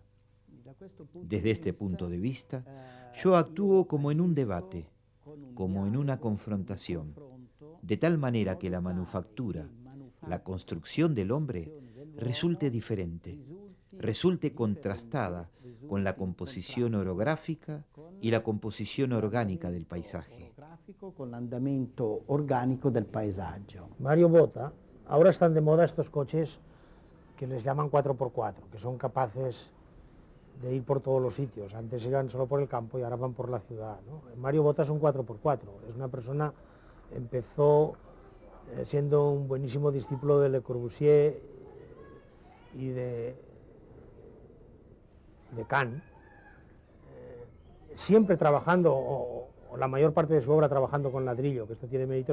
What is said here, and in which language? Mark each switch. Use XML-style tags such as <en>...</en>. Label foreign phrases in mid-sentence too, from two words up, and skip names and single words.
<es>Desde este punto de vista, yo actúo como en un debate, como en una confrontación, de tal manera que la manufactura, la construcción del hombre, resulte diferente, resulte contrastada con la composición orográfica y la composición orgánica del paisaje.</es> <it>Con l'andamento organico del paesaggio.</it> <es>Mario Botta, ahora están de moda estos coches que les llaman 4x4, que son capaces de ir por todos los sitios. Antes iban solo por el campo y ahora van por la ciudad, ¿no? Mario Botta es un 4x4, es una persona, empezó siendo un buenísimo discípulo de Le Corbusier y de Kahn, siempre trabajando, o la mayor parte de su obra trabajando con ladrillo, que esto tiene mérito.</es>